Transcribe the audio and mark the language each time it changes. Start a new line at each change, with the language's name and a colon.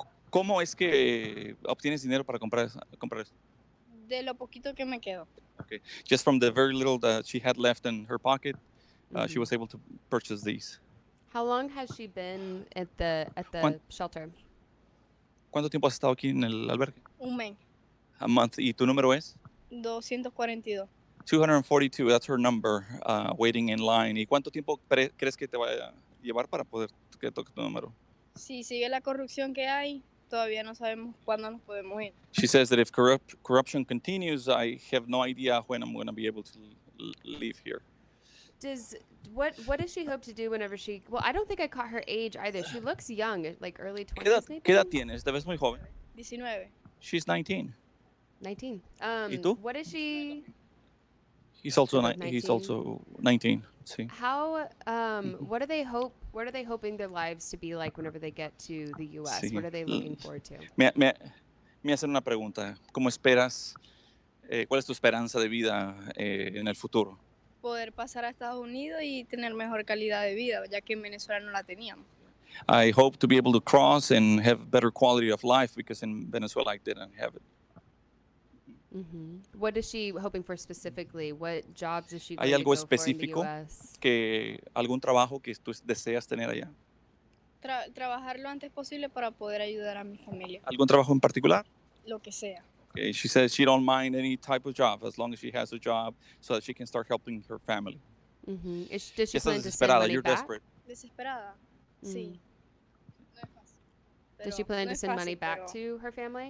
Spanish: ¿Cómo es que obtienes dinero para comprar eso? De lo poquito que me quedo.
English: Okay. Just from the very little that she had left in her pocket, she was able to purchase these. How long has she been at the shelter?
Spanish: ¿Cuánto tiempo has estado aquí en el albergue? Un mes.
English: A month.
Spanish: ¿Y tu número es? 242.
English: 242, that's her number, waiting in line.
Spanish: ¿Y cuánto tiempo crees que te va a llevar para poder que toque tu número? Si sigue la corrupción que hay, todavía no sabemos cuándo nos podemos ir.
English: She says that if corruption continues, I have no idea when I'm going to be able to leave here. What does she hope to do whenever she? Well, I don't think I caught her age either. She looks young, like early 20s maybe.
Spanish: ¿Qué edad tienes? ¿Te ves muy joven? 19.
English: She's 19. 19.
Spanish: ¿Y tú?
English: What is she? He's also 19. He's also 19. Sí. How? What are they hoping their lives to be like whenever they get to the U.S.?
Spanish: Sí.
English: What are they looking forward to?
Spanish: Me hacen una pregunta. ¿Cómo esperas? ¿Cuál es tu esperanza de vida en el futuro? Poder pasar a Estados Unidos y tener mejor calidad de vida, ya que en Venezuela no la teníamos.
English: I hope to be able to cross and have better quality of life because in Venezuela I didn't have it. What is she hoping for specifically? What jobs is she going
Spanish: ¿Hay
English: to
Spanish: algo
English: go for in the
Spanish: específico
English: U.S.?
Spanish: algún trabajo que tú deseas tener allá? Trabajar lo antes posible para poder ayudar a mi familia. ¿Algún trabajo en particular? Lo que sea.
English: Okay, she says she don't mind any type of job as long as she has a job so that she can start helping her family. Does she plan to send money You're back? desperate.
Spanish: Desesperada. Sí. No es fácil.
English: Does she plan to send money back to her family?